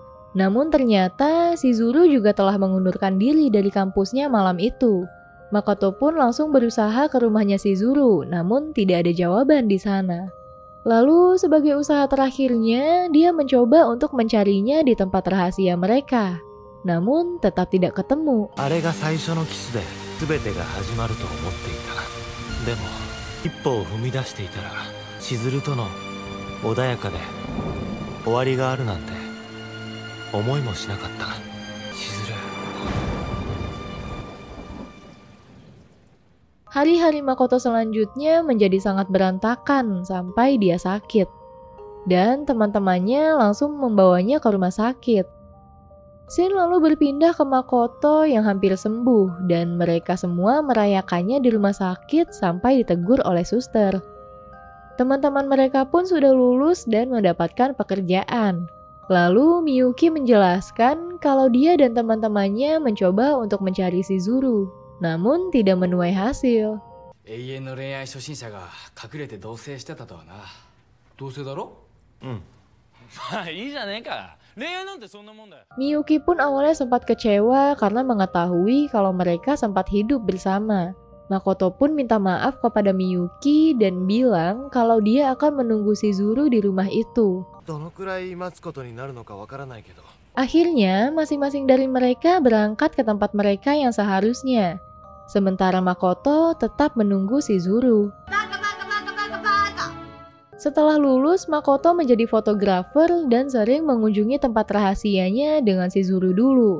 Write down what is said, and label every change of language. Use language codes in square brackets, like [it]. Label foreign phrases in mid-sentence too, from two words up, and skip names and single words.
[id] Namun ternyata Shizuru juga telah mengundurkan diri dari kampusnya malam itu. Makoto pun langsung berusaha ke rumahnya Shizuru, namun tidak ada jawaban di sana. Lalu sebagai usaha terakhirnya, dia mencoba untuk mencarinya di tempat rahasia mereka. Namun tetap tidak ketemu. [ja] あれが最初のキスで全てが始まると思っていた。でも一歩を踏み出していたら、しずるとの穏やかで終わりがあるなんて思いもしなかった。しずる。 [id] Hari-hari Makoto selanjutnya menjadi sangat berantakan sampai dia sakit. Dan teman-temannya langsung membawanya ke rumah sakit. Shin lalu berpindah ke Makoto yang hampir sembuh dan mereka semua merayakannya di rumah sakit sampai ditegur oleh suster. Teman-teman mereka pun sudah lulus dan mendapatkan pekerjaan. Lalu Miyuki menjelaskan kalau dia dan teman-temannya mencoba untuk mencari Shizuru, namun tidak menuai hasil. [ja] 永遠の恋愛初心者が隠れて同棲してたとはな。同棲だろ？まあいいじゃねえか。恋愛なんてそんなもんだよ。 [id] Miyuki pun awalnya sempat kecewa karena mengetahui kalau mereka sempat hidup bersama. Makoto pun minta maaf kepada Miyuki dan bilang kalau dia akan menunggu Shizuru di rumah itu. [ja] どのくらい待つことになるのかわからないけど。 [id] Akhirnya, masing-masing dari mereka berangkat ke tempat mereka yang seharusnya. Sementara Makoto tetap menunggu Shizuru. Setelah lulus, Makoto menjadi fotografer dan sering mengunjungi tempat rahasianya dengan Shizuru dulu.